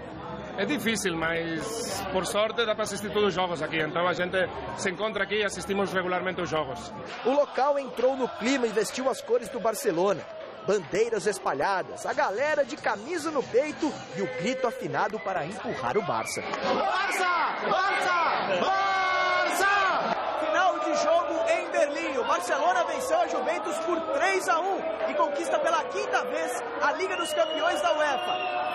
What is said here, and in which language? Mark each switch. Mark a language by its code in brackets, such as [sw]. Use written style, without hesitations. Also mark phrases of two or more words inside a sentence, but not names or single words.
[pt] É difícil, mas por sorte dá para assistir todos os jogos aqui. Então a gente se encontra aqui e assistimos regularmente os jogos. O local entrou no clima e vestiu as cores do Barcelona. Bandeiras espalhadas, a galera de camisa no peito e o grito afinado para empurrar o Barça. Barça! Barça! Barça! Final de jogo em Berlim. O Barcelona venceu a Juventus por 3-1 e conquista pela quinta vez a Liga dos Campeões da UEFA.